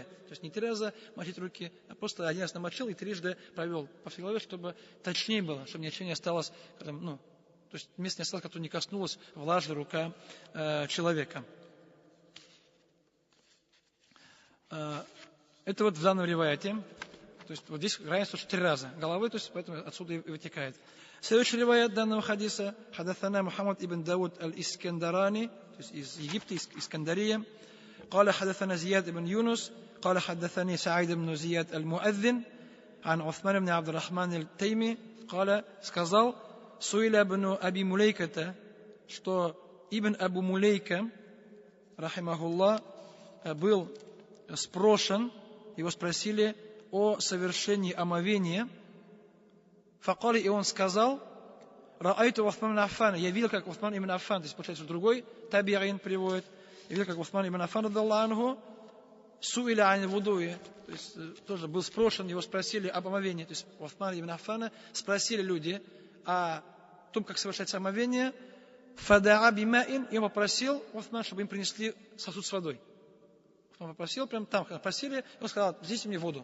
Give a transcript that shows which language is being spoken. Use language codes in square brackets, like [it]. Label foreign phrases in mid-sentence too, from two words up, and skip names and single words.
[ru] То есть не 3 раза мочить руки, а просто 1 раз намочил и 3 провел по всей голове, чтобы точнее было, чтобы ничего не осталось, то есть место не осталось, которое не коснулась влажная рука человека. Это вот в данном риваяте. То есть вот здесь равенство 3 раза головы, то есть поэтому отсюда и вытекает. Следующий риваят данного хадиса: [ar] حدثنا محمد بن داود الإسكندراني, [ru] то есть из Египта, из Искандария. [ar] قال حدثنا زياد بن يونس قال حدثني سعيد بن زياد المؤذن عن عثمان بن عبد الرحمن التيمي قال, сказал, سئل ابن أبي مليكة, [ru] что Ибн Абу Мулейка, рахимахуллах, был спрошен, его спросили о совершении омовения. Факали, и он сказал: [ar] رأيت عثمان بن عفان, [ru] я видел, как Усман ибн Аффан, то есть, получается, другой табиин приводит, я видел, как Усман ибн Аффан, [ar] رضي الله عنه, سئل عن الوضوء, [ru] то есть тоже был спрошен, его спросили об омовении, то есть Усман ибн Аффана спросили люди о том, как совершать омовение. [ar] فدعا بماء, [ru] и он попросил Усман, чтобы им принесли сосуд с водой. Он попросил, прямо там, когда просили, он сказал: здесь мне воду.